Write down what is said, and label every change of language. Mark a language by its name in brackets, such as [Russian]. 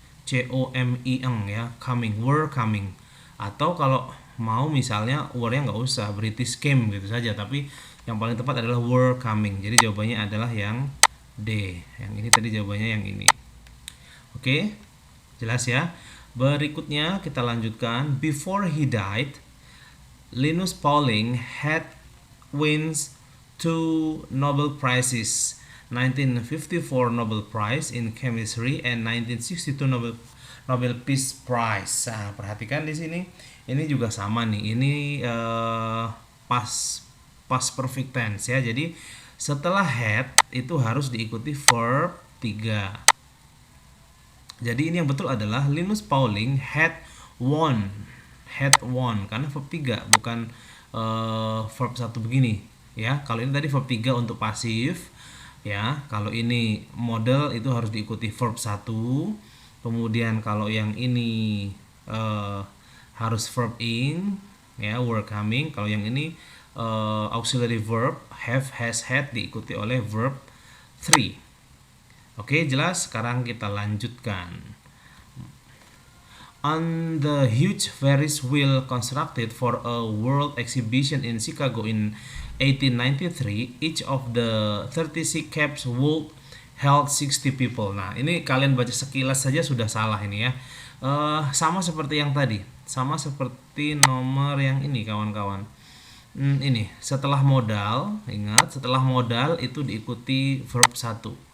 [Indonesian] coming ya, coming. Were coming. Atau kalau mau misalnya were-nya nggak usah, [English] British came [Indonesian] gitu saja, tapi yang paling tepat adalah were coming. Jadi jawabannya adalah yang D. Yang ini tadi jawabannya yang ini. Oke? Jelas ya? Berikutnya kita lanjutkan. [English] Before he died, Linus Pauling had wins two Nobel Prizes, 1954 Nobel Prize in Chemistry and 1962 Nobel Peace Prize. [Indonesian] Nah, perhatikan di sini, ini juga sama nih. Ini past perfect tense ya. Jadi setelah had itu harus diikuti verb 3. Jadi ini yang betul adalah [English] Linus Pauling had won. [Indonesian] Had won karena verb 3 bukan verb 1 begini ya. Kalau ini tadi verb 3 untuk pasif ya. Kalau ini model itu harus diikuti verb 1. Kemudian kalau yang ini harus verb ing ya, [English] were coming. [Indonesian] Kalau yang ini auxiliary verb have, has, had diikuti oleh verb 3. Oke, jelas. Sekarang kita lanjutkan. [English] On the huge Ferris wheel constructed for a world exhibition in Chicago in 1893, each of the 36 cabs would held 60 people. [Indonesian] Nah, ini kalian baca sekilas saja sudah salah ini ya. Sama seperti yang tadi, sama seperti nomor yang ini kawan-kawan. Ini setelah modal, ingat setelah modal itu diikuti verb 1.